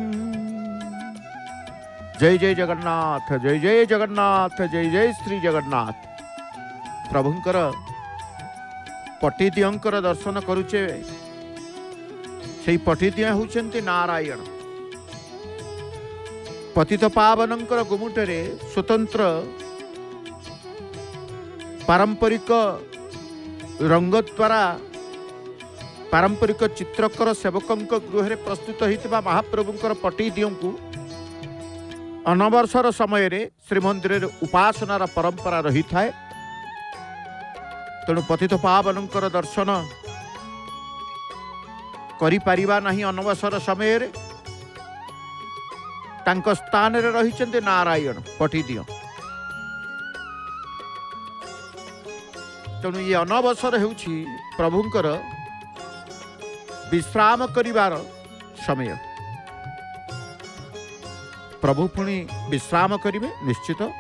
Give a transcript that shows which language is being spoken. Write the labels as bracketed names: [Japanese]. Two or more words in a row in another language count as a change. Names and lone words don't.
[Odia] ଜୟ ଜୟ ଜଗନ୍ନାଥ, ଜୟ ଜୟ ଜଗନ୍ନାଥ, ଜୟ ଜୟ ଶ୍ରୀ ଜଗନ୍ନାଥ। ପ୍ରଭୁଙ୍କର ପଟିଦିଅଙ୍କର ଦର୍ଶନ କରୁଛେ ସେ ପଟିଦିଆ ହୋଉଛନ୍ତି ନାରାୟଣ। ପତିତ ପାବନଙ୍କର ଗୁମୁଟରେ ସ୍ୱତନ୍ତ୍ର ପାରମ୍ପରିକ ରଙ୍ଗ ଦ୍ୱାରା ପାରମ୍ପରିକ ଚିତ୍ରକର ସେବକଙ୍କ ଗୃହ ପ୍ରସ୍ତୁତ ହୋଇଥିବା ମହାପ୍ରଭୁଙ୍କର ପଟିଦିଅଙ୍କୁ ଅନବସର ସମୟ ରେ ଶ୍ରୀମନ୍ଦିର ଉପାସନାର ପରମ୍ପରା ରହି ଥାଏ। ତେଣୁ ପତିତ ପାବନଙ୍କର ଦର୍ଶନ କରି ପାରିବା ନାହିଁ ଅନବସର ସମୟ ରେ ତାଙ୍କ ସ୍ଥାନ ରେ ରହିଛନ୍ତି ନାରାୟଣ ପଟିଦିଅ। ତେଣୁ ଏ ଅନବସର ହେଉଛି ପ୍ରଭୁଙ୍କର ବିଶ୍ରାମ କରିବାର ସମୟ। ପ୍ରଭୁ ପୁଣି ବିଶ୍ରାମ କରିବେ ନିଶ୍ଚିତ।